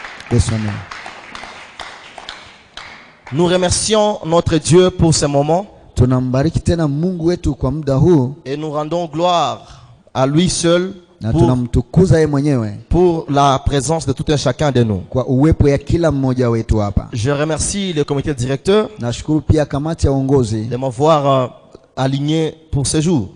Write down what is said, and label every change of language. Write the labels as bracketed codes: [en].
[fr] De son nez. Nous remercions notre Dieu pour ce moment. [sw] Tunambariki tena Mungu wetu kwa muda huu. [fr] Et nous rendons gloire à lui seul [sw] Na tunamtukuza yeye mwenyewe [fr] pour la présence de tout un chacun de nous. [sw] kwa uwepo ya kila mmoja wetu hapa. [fr] Je remercie le comité directeur [sw] Nashukuru pia kamati ya uongozi [fr] de m'avoir aligné pour ce jour.